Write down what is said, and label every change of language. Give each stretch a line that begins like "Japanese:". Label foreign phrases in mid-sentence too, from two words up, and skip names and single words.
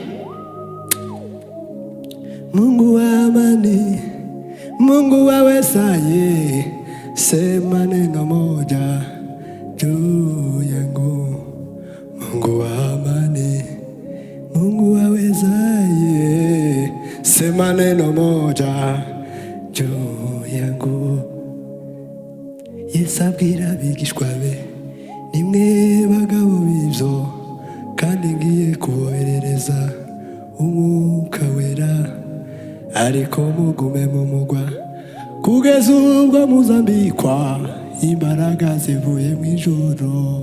Swahili: Mungu wa amani, Mungu awezaye, sema neno moja juu yangu. Mungu wa amani, Mungu awezaye, sema neno moja juu yangu.
Rundi: Yesu abwira abigishwa be, nimwe bagabo b'ivyo, kandi ngiye kuboherereza umwuka wera, ariko mugume mu mugwa kugeza ubwo muzambikwa imbaraga zivuye mu ijuru.